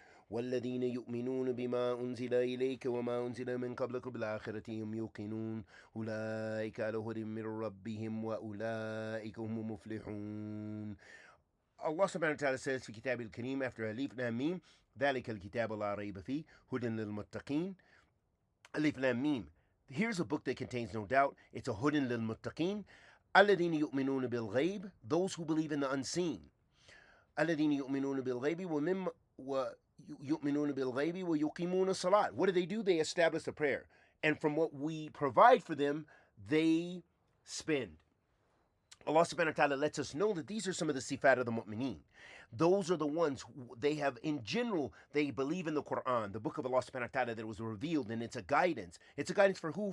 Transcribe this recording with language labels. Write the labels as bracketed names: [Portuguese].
[Arabic] والذين يؤمنون بما أنزل إليك وما أنزل من قبلك بالآخرة هم يوقنون أولئك على هدى من ربهم وأولئك هم المفلحون. Allah subhanahu wa ta'ala says في كتاب الكريم after ألف لام ميم ذلك الكتاب لا ريب فيه هدى للمتقين. [English] ألف لام ميم, here's a book that contains no doubt. It's a [Arabic] هدى للمتقين. الذين يؤمنون بالغيب, [English] those who believe in the unseen. [Arabic] الذين يؤمنون بالغيب ومما يؤمنون بالغيب ويقيمون الصلاة. [English] What do? They establish a prayer. And from what we provide for them, they spend. Allah subhanahu wa ta'ala lets us know that these are some of the sifat of the mu'mineen. Those are the ones who they have, in general, they believe in the Quran, the book of Allah subhanahu wa ta'ala that was revealed, and it's a guidance. It's a guidance for who?